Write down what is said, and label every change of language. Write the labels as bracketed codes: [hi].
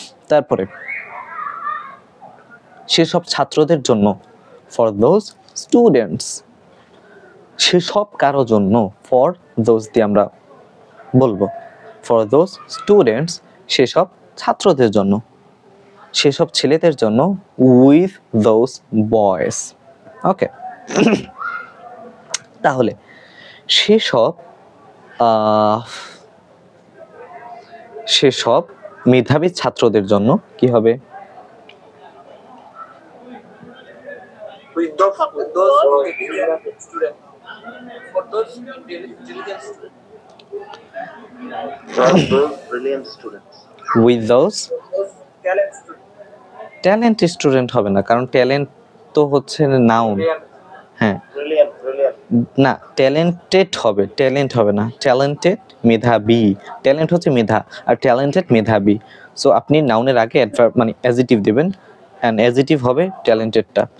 [bn] তারপরে সেসব ছাত্রদের জন্য, [en] for those students, [bn] সেসব কারো জন্য, ফর দোজ দিয়ে আমরা বলবো, ফর দোজ স্টুডেন্টস, সেসব ছাত্রদের জন্য, সেসব ছেলেদের জন্য, [en] With those boys. [bn] ওকে, তাহলে সেসব সেসব মেধাবী ছাত্রদের জন্য কি হবে? [en] With those diligent students. For those diligent students. For those brilliant students. With those Those talent students. [bn] Talent student হবে না, কারণ ট্যালেন্ট তো হচ্ছে নাউন। হ্যাঁ, [en] Brilliant. [bn] না, ট্যালেন্টেড হবে, ট্যালেন্ট হবে না। ট্যালেন্টেড মেধাবী, ট্যালেন্ট হচ্ছে মেধা, আর ট্যালেন্টেড মেধাবী। সো আপনি নাউনের আগে অ্যাডভার্ব মানে অ্যাডজেক্টিভ দিবেন, এন্ড অ্যাডজেক্টিভ হবে ট্যালেন্টেডটা।